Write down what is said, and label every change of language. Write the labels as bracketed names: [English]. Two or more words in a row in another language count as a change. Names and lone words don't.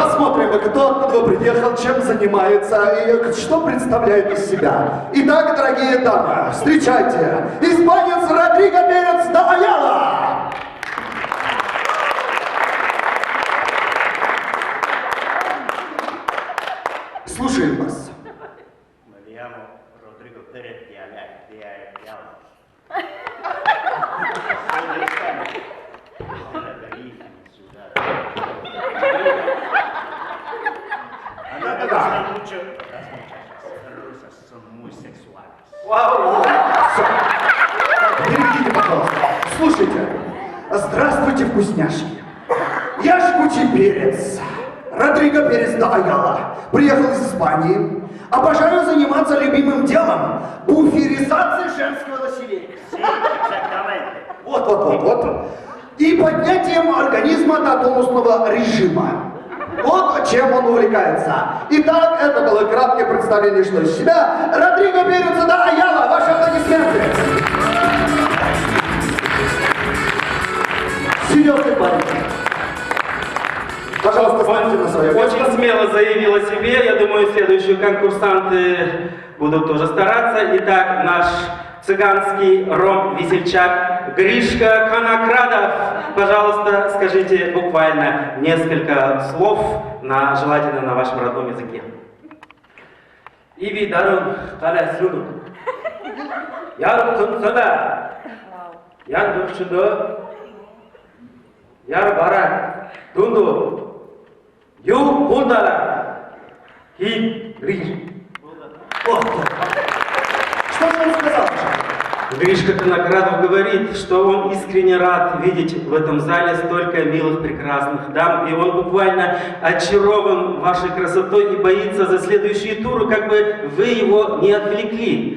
[Russian] Посмотрим, кто откуда приехал, чем занимается и что представляет из себя. Итак, дорогие дамы, встречайте, испанец Родриго Перес де Аяла. Слушаем вас. [Spanish] Me llamo Rodrigo Pérez de Ayala. Soy de España, una bellísima ciudad. A mí me gustan mucho las muchachas rusas, son muy sexuales. [Russian] Вау! Переведите, пожалуйста. Слушайте. Здравствуйте, вкусняшки. Я жгучий перец. Родриго Перес де Аяла. Приехал из Испании. Обожаю заниматься любимым делом. Буферизацией женского населения. [Spanish] Sí, exactamente. [Russian] Вот. И поднятием организма до тонусного режима. Вот чем он увлекается. Итак, это было краткое представление, что из себя. Родриго Перес де Аяла, ваши аплодисменты. Серьезный парень. Пожалуйста, станьте на свое место. Очень смело заявил о себе. Я думаю, следующие конкурсанты будут тоже стараться. Итак, наш цыганский ром-весельчак Гришка Конокрадов. Пожалуйста, скажите буквально несколько слов, желательно на вашем родном языке. Иви дарун кала суну. Яр кунсада. Яр душудо. Яр барак. Тунду. Ю кундала. Хи гриш. Что же он сказал? Гришка Конокрадов говорит, что он искренне рад видеть в этом зале столько милых, прекрасных дам, и он буквально очарован вашей красотой и боится за следующие туры, как бы вы его не отвлекли.